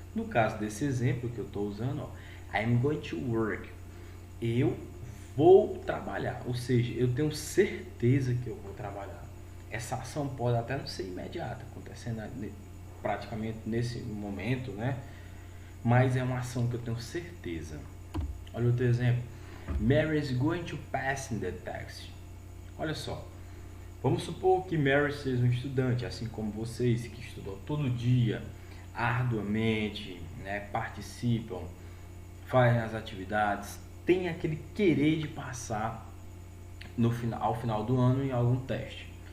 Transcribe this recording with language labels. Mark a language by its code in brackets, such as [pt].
[pt] No caso desse exemplo que eu estou usando, ó, [en] I'm going to work. [pt] Eu vou trabalhar, ou seja, eu tenho certeza que eu vou trabalhar. Essa ação pode até não ser imediata, acontecendo praticamente nesse momento, né? Mas é uma ação que eu tenho certeza. Olha outro exemplo. [en] Mary is going to pass in the test. [pt] Olha só. Vamos supor que Mary seja um estudante, assim como vocês, que estudam todo dia, arduamente, né, participam, fazem as atividades, tem aquele querer de passar ao final do ano em algum teste.